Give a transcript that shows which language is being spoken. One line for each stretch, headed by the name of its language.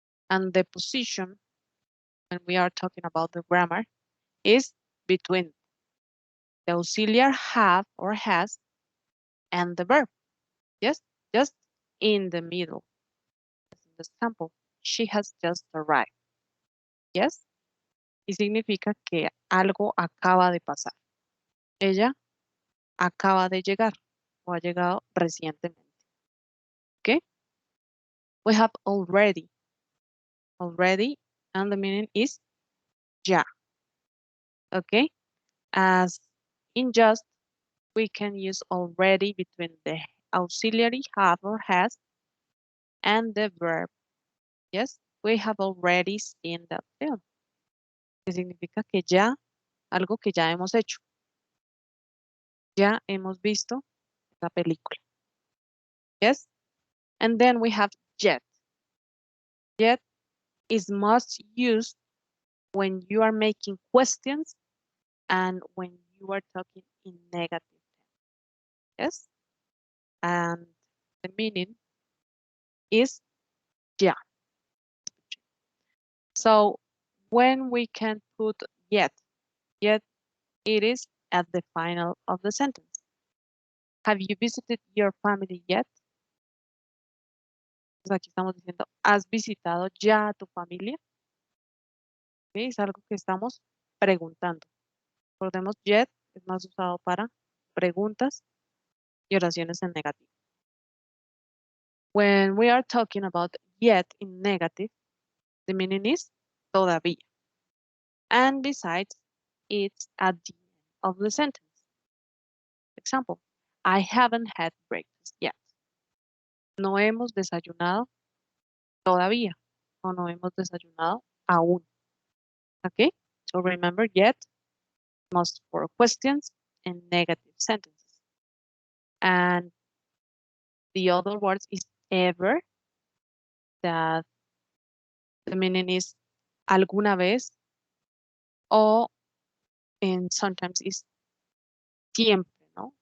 English: And the position, when we are talking about the grammar, is between the auxiliary have or has and the verb. Yes, just in the middle. As in the example, she has just arrived.
Spanish: Yes, y significa que algo acaba de pasar. Ella acaba de llegar o ha llegado recientemente.
English: Okay, we have already, and the meaning is ya. Okay, as in just, we can use already between the auxiliary have or has and the verb. Yes, we have already seen that film.
Spanish: Que significa que ya, algo que ya hemos hecho. Ya hemos visto la película.
English: Yes, and then we have yet. Yet is most used when you are making questions and when you are talking in negative. Yes, and the meaning is ya. So when we can put yet it is at the final of the sentence. Have you visited your family yet?
Spanish: Pues aquí estamos diciendo, ¿has visitado ya a tu familia? ¿Sí? Es algo que estamos preguntando. Recordemos, yet es más usado para preguntas y oraciones en negativo.
English: When we are talking about yet in negative, the meaning is todavía. And besides, it's at the end of the sentence. Example, I haven't had breakfast yet.
Spanish: No hemos desayunado todavía. O no hemos desayunado aún.
English: Okay? So remember, yet must for questions and negative sentences. And the other words is ever, that the meaning is
Spanish: alguna vez,
English: or and sometimes is
Spanish: siempre, ¿no?